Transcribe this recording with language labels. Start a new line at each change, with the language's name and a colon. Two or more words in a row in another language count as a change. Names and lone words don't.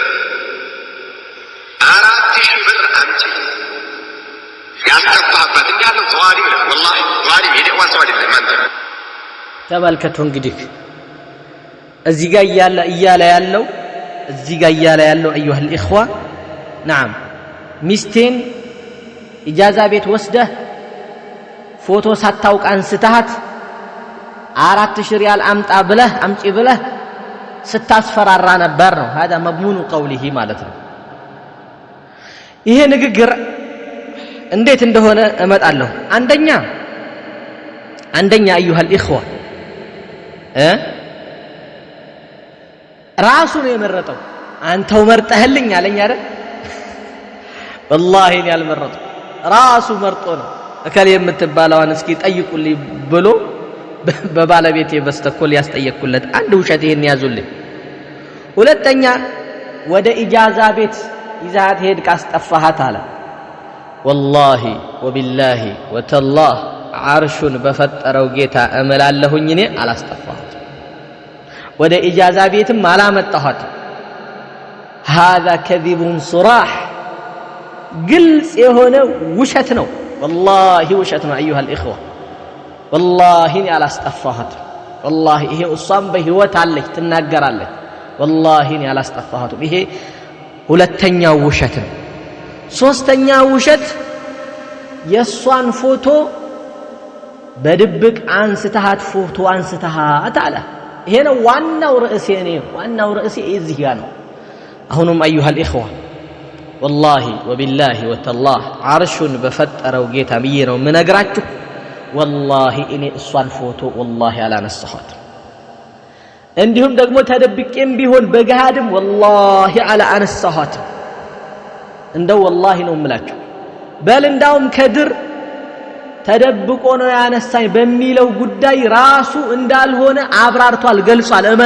Amharic: 4000 ብር አምጪ ያስገባህበት እንዳለው ዟሊም ነው والله ዟሊም የደዋ ሰው አይደለም አንተ ተመልከቱ እንግዲህ እዚህ ጋር እያለ ያለው
Arabic: ايها الاخوه نعم
Amharic: ሚስቴን ኢጃዛ ቤት ወስደህ ፎቶ ሳታውቅ አንስተሃት 4000 ሪያል አምጪ ብለህ ስታስፈራራ ነበር ነው
Arabic: هذا مضمون قوله
Amharic: ማለት ነው ይሄ ንግግር እንዴት እንደሆነ እመጣለሁ አንደኛ
Arabic: ايها الاخوه
Amharic: ራሱ ነው የመረጠው አንተው መርጠህልኝ አለኝ አይደል والله እኔ አልመረጥኩ ራሱ መርጦ ነው እከሌ የምትባለዋን እስኪ ጠይቁልኝ ብሎ በባለቤቴ በስተኮል ያስጠየቅኩለት አንድ ውሸት ይሄን ያዙልኝ ሁለተኛ ወደ ኢጃዛ ቤት ይዛት ሄድ ካስጠፋሃት አለ
Arabic: والله وبالله وتالله
Amharic: عرشን በፈጠረው ጌታ እመላለሁኝ እኔ አላስጠፋሁት ወደ ኢጃዛ ቤትም አላመጣኋት
Arabic: هذا كذب صراح
Amharic: ግልጽ የሆነ ውሸት ነው والله ውሸት ነው
Arabic: ايها الاخوه والله
Amharic: እኔ አላስጠፋሁት والله ይሄ እሷም በህይወት አለች ትናገራለች والله እኔ አላስጠፋሁት ይሄ ሁለተኛው ውሸት ነው ሶስተኛው ውሸት የሷን ፎቶ በድብቅ አንስተሃት ፎቶ አንስተሃት አለ ይሄ ነው ዋናው ርዕሴ እዚህ ጋር ነው አሁንም
Arabic: ايها الاخوه والله وبالله وتالله
Amharic: عرشን በፈጠረው ጌታ ብዬ ነው ምነግራችሁ ወላሂ እኔ እሷን ፎቶ ወላሂ አላነሳኋት እንዲሁም ደግሞ ተደብቄም ቢሆን በገሃድም ወላሂ አላነሳኋት እንደው ወላሂ ነው የምላችሁ በል እንዳውም ከድር ተደብቆ ነው ያነሳኝ በሚለው ጉዳይ ራሱ እንዳልሆነ አብራርቷል ገልጿል